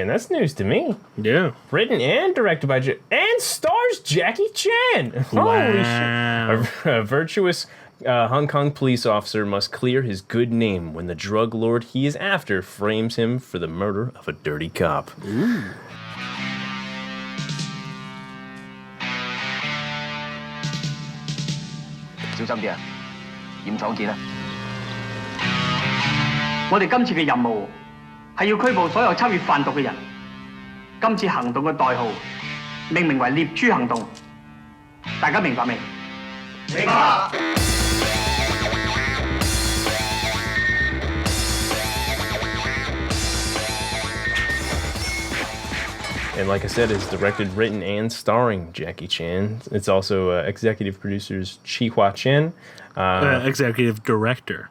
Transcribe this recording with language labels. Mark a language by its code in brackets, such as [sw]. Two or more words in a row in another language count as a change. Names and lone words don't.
[en] That's news to me. Yeah. Written and directed by and stars Jackie Chan. Holy shit! A virtuous Hong Kong police officer must clear his good name when the drug lord he is after frames him for the murder of a dirty cop. Ooh. [yue] 我哋今次嘅任務係要拘捕所有參與販毒嘅人。今次行動嘅代號命名為獵豬行動，大家明白未？明白。 [en] And like I said, it's directed, written, and starring Jackie Chan. It's also executive producers Chi Hua Chen. Executive director.